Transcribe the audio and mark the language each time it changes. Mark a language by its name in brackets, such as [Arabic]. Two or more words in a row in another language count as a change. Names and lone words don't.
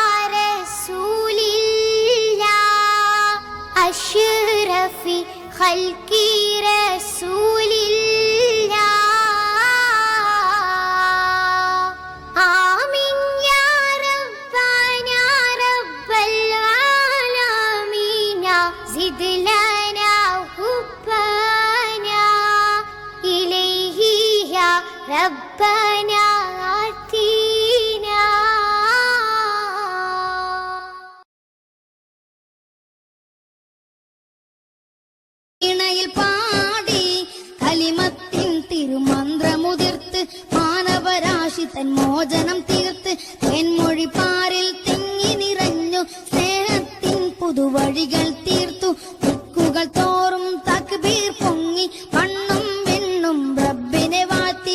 [Arabic] رسول الله أشرف خلق رسول الله آمين يا ربنا رب العالمين زد لنا حبنا إليه يا ربنا آتينا. [Malayalam] ഇണയിൽ പാടി കലിമത്തിൻ തിരുമന്ത്രമുതിർത്ത് മാനവരാശി തൻ മോചനം തീർത്ത് തെന്മൊഴി പാരിൽ തിങ്ങി നിറഞ്ഞു സ്നേഹത്തിൻ പുതുവഴികൾ തീർത്തു ദിക്കുകൾ തോറും തക്ബീർ പൊങ്ങി മണ്ണും വെണ്ണും റബ്ബിനെ വാഴ്ത്തി